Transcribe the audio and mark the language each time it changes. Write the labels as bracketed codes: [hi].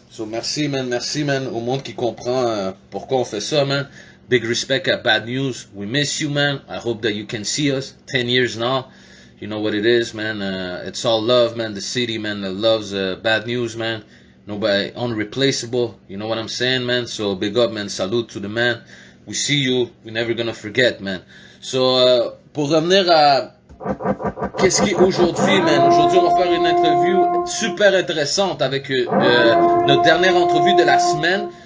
[fr] So, merci, man, au monde qui comprend pourquoi on fait ça, man. [en] Big respect at Bad News. We miss you, man. I hope that you can see us. 10 years now. You know what it is, man. It's all love, man. The city, man, that loves Bad News, man. Nobody unreplaceable. You know what I'm saying, man? So, big up, man. Salute to the man. We see you. We're never gonna forget, man. [fr] So, pour revenir à qu'est-ce qui est aujourd'hui, man? Aujourd'hui, on va faire une interview super intéressante avec notre dernière entrevue de la semaine.